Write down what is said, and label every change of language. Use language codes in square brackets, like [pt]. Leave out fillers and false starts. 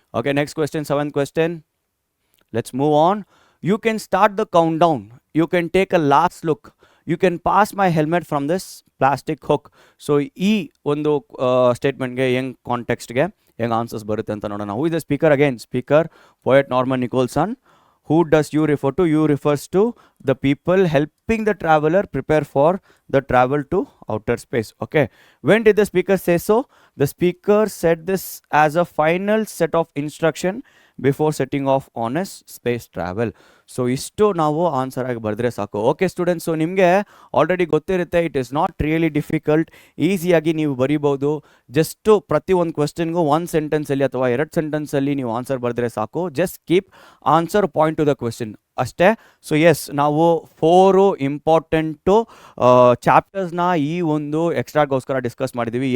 [en] Okay, next question, seventh question. Let's move on. You can start the countdown, you can take a last look, you can pass my helmet from this plastic hook. [kn] So ಈ ಒಂದು ಸ್ಟೇಟ್ಮೆಂಟ್ಗೆ ಹೆಂಗೆ ಕಾಂಟೆಕ್ಸ್ಟ್ಗೆ ಹೆಂಗೆ answers ಬರುತ್ತೆ ಅಂತ ನೋಡೋಣ. [en] Who is the speaker? Again speaker poet Norman Nicholson. Who does you refer to? You refers to the people helping the traveler prepare for the travel to outer space. Okay, when did the speaker say so? The speaker said this as a final set of instruction before setting off on his space travel. [kn] So ಇಷ್ಟು ನಾವು answer ಆಗಿ ಬರೆದ್ರೆ ಸಾಕು. Okay students, so ನಿಮಗೆ already ಗೊತ್ತಿರುತ್ತೆ, [en] it is not really difficult, [kn] ಈಸಿಯಾಗಿ ನೀವು ಬರಿಬೋದು. ಜಸ್ಟು ಪ್ರತಿ ಒಂದು ಕ್ವೆಶ್ಚನ್ಗೂ 1 ಸೆಂಟೆನ್ಸಲ್ಲಿ ಅಥವಾ 2 ಸೆಂಟೆನ್ಸಲ್ಲಿ ನೀವು ಆನ್ಸರ್ ಬರೆದ್ರೆ ಸಾಕು. [en] just keep answer point to the question [kn] ಅಷ್ಟೇ. ಸೊ ಎಸ್, ನಾವು 4 ಇಂಪಾರ್ಟೆಂಟು ಚಾಪ್ಟರ್ಸ್ನ ಈ ಒಂದು ಎಕ್ಸ್ಟ್ರಾಗೋಸ್ಕರ ಡಿಸ್ಕಸ್ ಮಾಡಿದ್ದೀವಿ.